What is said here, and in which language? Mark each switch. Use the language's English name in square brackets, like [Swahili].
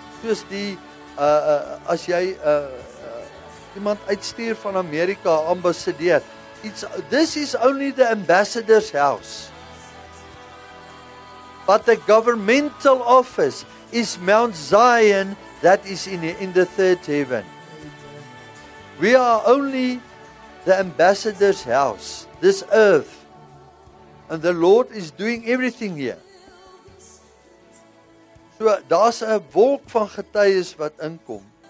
[Afrikaans] Soos die as jy iemand uitstuur van Amerika, ambassadeur. [English] This is only the ambassador's house. But the governmental office is Mount Zion that is in the third heaven. We are only the ambassador's house, this earth. And the Lord is doing everything here. [Afrikaans] So daar's 'n wolk van getuies wat inkom.